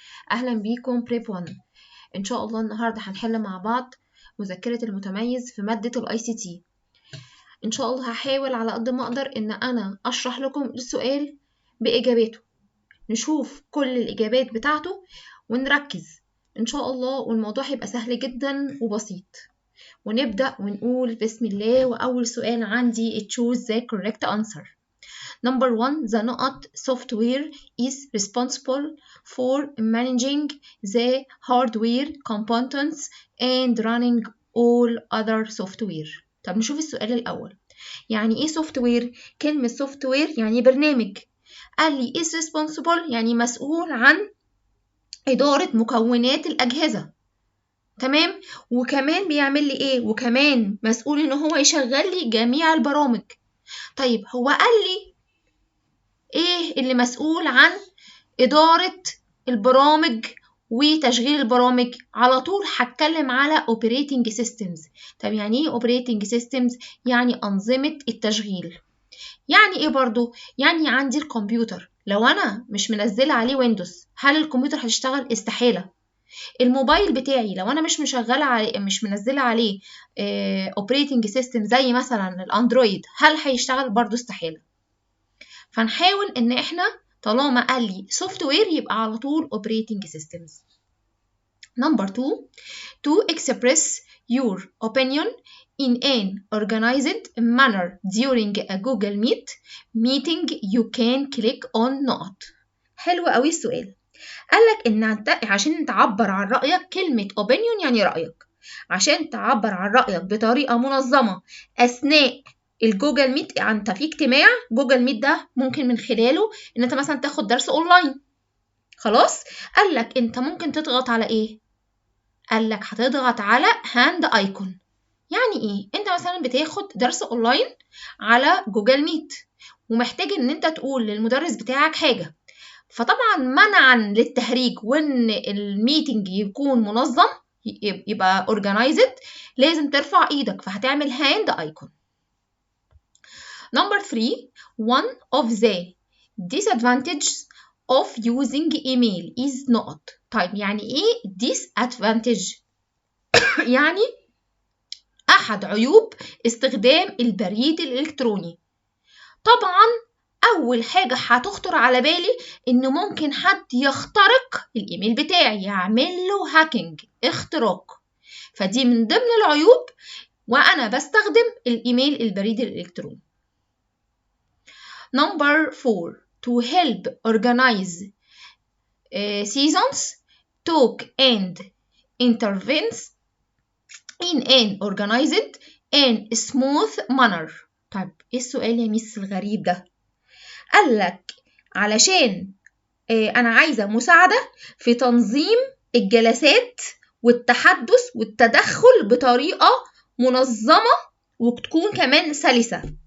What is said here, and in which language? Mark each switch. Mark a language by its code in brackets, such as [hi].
[ar] أهلا بيكم بريب 1. إن شاء الله النهاردة هنحل مع بعض مذكرة المتميز في مادة الاي سي تي. إن شاء الله هحاول على قد ما أقدر إن أنا أشرح لكم السؤال بإجاباته، نشوف كل الإجابات بتاعته ونركز إن شاء الله، والموضوع هيبقى سهل جدا وبسيط. ونبدأ ونقول بسم الله. وأول سؤال عندي [en] choose the correct answer. Number 1, the NOAT software is responsible for managing the hardware components and running all other software. [ar] طب نشوف السؤال الأول. يعني إيه software؟ كلمة software يعني برنامج. قال لي [en] is responsible [ar] يعني مسؤول عن إدارة مكونات الأجهزة. تمام. وكمان بيعمل لي ايه؟ وكمان مسؤول ان هو يشغل لي جميع البرامج. طيب هو قال لي ايه اللي مسؤول عن ادارة البرامج وتشغيل البرامج؟ على طول هتكلم على operating systems. طب يعني ايه operating systems؟ يعني انظمة التشغيل. يعني ايه برضو؟ يعني عندي الكمبيوتر لو انا مش منزله عليه ويندوز، هل الكمبيوتر هتشتغل؟ استحالة. الموبايل بتاعي لو انا مش مشغله عليه، مش منزله عليه اوبريتنج سيستم زي مثلا الاندرويد، هل هيشتغل؟ برضو استحاله. فنحاول ان احنا طالما قال لي سوفت وير يبقى على طول اوبريتنج سيستمز. [en] Number 2, to express your opinion in an organized manner during a Google meeting you can click on not. [ar] حلو قوي السؤال. قالك إن عشان تعبر عن رأيك، كلمة opinion يعني رأيك، عشان تعبر عن رأيك بطريقة منظمة أثناء الجوجل ميت. أنت في اجتماع جوجل ميت ده ممكن من خلاله إن أنت مثلا تاخد درس أونلاين. خلاص. قالك أنت ممكن تضغط على إيه؟ قالك هتضغط على هاند ايكون. يعني إيه؟ أنت مثلا بتاخد درس أونلاين على جوجل ميت ومحتاج إن أنت تقول للمدرس بتاعك حاجة، فطبعا منعا للتهريج وان الميتنج يكون منظم يبقى organized، لازم ترفع ايدك، فهتعمل hand icon. [en] Number 3, one of the disadvantages of using email is not. [ar] طيب يعني ايه disadvantage؟ يعني احد عيوب استخدام البريد الالكتروني. طبعا أول حاجة هتخطر على بالي إن ممكن حد يخترق الإيميل بتاعي، يعمل له هاكينج، اختراق. فدي من ضمن العيوب وأنا بستخدم الإيميل البريد الإلكتروني. [en] Number 4, to help organize seasons, talk and intervenes in an organized and smooth manner. [ar] طيب إيه السؤال يا ميس الغريب ده؟ قالك علشان أنا عايزة مساعدة في تنظيم الجلسات والتحدث والتدخل بطريقة منظمة وتكون كمان سلسة.